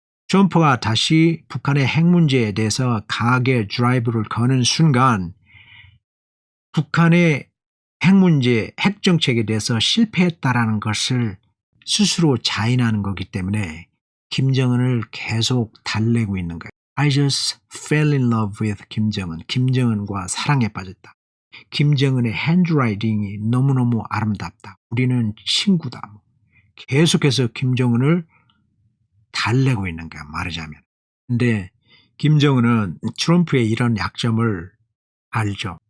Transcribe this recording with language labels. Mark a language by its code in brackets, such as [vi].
[ko] 트럼프가 다시 북한의 핵 문제에 대해서 강하게 드라이브를 거는 순간 북한의 핵 문제, 핵 정책에 대해서 실패했다라는 것을 스스로 자인하는 거기 때문에 김정은을 계속 달래고 있는 거예요. [en] I just fell in love with 김정은. [ko] 김정은과 사랑에 빠졌다. 김정은의 핸드라이팅이 너무너무 아름답다. 우리는 친구다. 계속해서 김정은을 달래고 있는 거야, 말하자면. 근데 김정은은 트럼프의 이런 약점을 알죠.